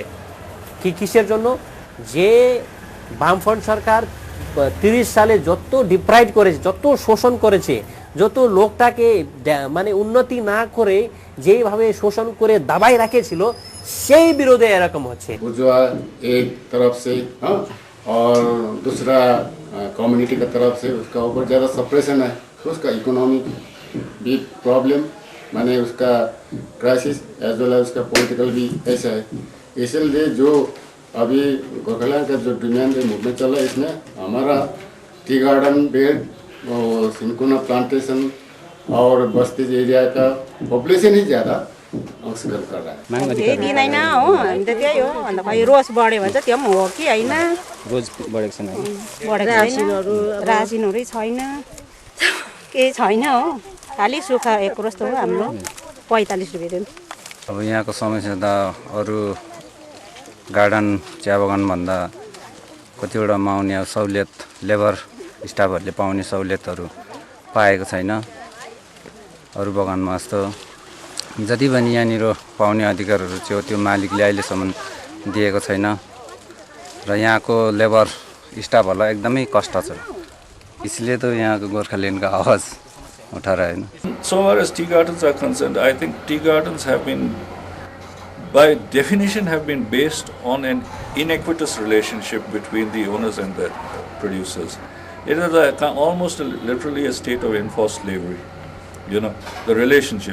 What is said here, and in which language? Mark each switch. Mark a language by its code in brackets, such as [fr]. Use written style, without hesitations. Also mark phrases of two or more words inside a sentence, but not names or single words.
[bn] কিসের জন্য? যে বামফ্রন্ট সরকার 30 সালে যত ডিপ্রাইভ করেছে, যত শোষণ করেছে, যত লোকটাকে মানে উন্নতি না করে যেভাবে শোষণ করে দাবাই রাখেছিল, সেই বিরোধে এরকম হচ্ছে। [hi] एक तरफ से और दूसरा कम्युनिटी का तरफ से उसका ऊपर ज़्यादा सप्रेशन है, उसका इकोनॉमिक भी प्रॉब्लम, माने उसका क्राइसिस [en] as well as [hi] उसका पॉलिटिकल भी ऐसा है। इसलिए जो अभी गोरखालैंड का जो डिमांड मूवमेंट चल रहा है, इसमें हमारा [en] tea garden belt [hi] और [en] cinchona plantation [hi] और बस्ती एरिया का पॉपुलेशन ही ज़्यादा अंशग्रहण कर रहा है। [ne] केही दिँदैन हो, हामी त त्यही हो। अन्त खै रोज बढ्यो भने चाहिँ त्यो पनि हो कि होइन, रोज बढेको छैन, बढेको छैन, रासिनहरू छैन, केही छैन हो, खालि सुक्खा एक रोज हो हाम्रो 45 रुपियाँ दिन। अब यहाँको समस्या त अरू गार्डन चिया बगानभन्दा कतिवटामा आउने सहुलियत, लेबर स्टाफहरूले पाउने सहुलियतहरू पाएको छैन। अरू बगानमा जस्तो जति पनि यहाँनिर पाउने अधिकारहरू थियो त्यो मालिकले अहिलेसम्म दिएको छैन र यहाँको लेबर स्टाफहरूलाई एकदमै कष्ट छ। [hi] इसलिए तो [ne] यहाँको गोर्खाल्यान्डको [hi] आवाज उठा रहे हैं। [en] So far as tea gardens are concerned, I think tea gardens have been, by definition, have been based on an inequitous relationship between the owners and the producers. It is almost literally a state of enforced slavery, you know, the relationship.